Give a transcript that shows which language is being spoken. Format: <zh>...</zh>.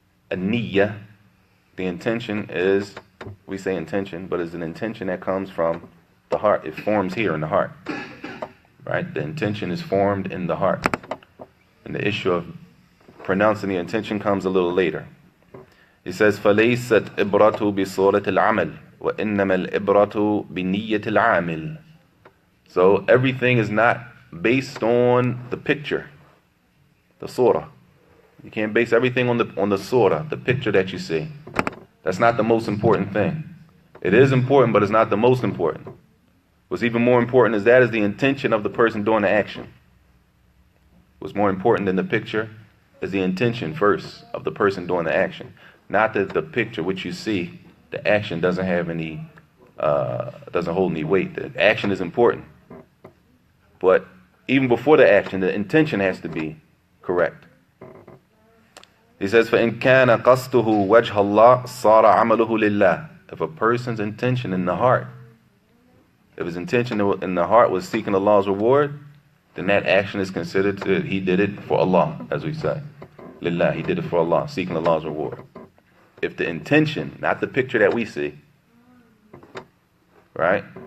<en>An-niyya, the intention is, we say intention, but it's an intention that comes from the heart. It forms here in the heart. Right? The intention is formed in the heart. And the issue of pronouncing the intention comes a little later. He says,</en> <ar>فَلَيْسَتْ إِبْرَةُ بِصُورَةِ الْعَمَلِ وَإِنَّمَا الْإِبْرَةُ بِنِيَّةِ الْعَامِلِ.</ar> <en>So everything is not based on the picture, the surah. You can't base everything on the surah, the picture that you see. That's not the most important thing. It is important, but it's not the most important. What's even more important is the intention of the person doing the action. What's more important than the picture is the intention first of the person doing the action. Not that the picture, which you see, the action doesn't have any, doesn't hold any weight. The action is important. But even before the action, the intention has to be correct. He says,</en> <ar>فَإِنْ كَانَ قَصْدُهُ وَجْهَ اللَّهِ صَارَ عَمَلُهُ لِلَّهِ.</ar> <en>If a person's intention in the heart, if his intention in the heart was seeking Allah's reward, then that action is considered that he did it for Allah, as we say. Lillah, he did it for Allah, seeking Allah's reward. If the intention, not the picture that we see, right?</en>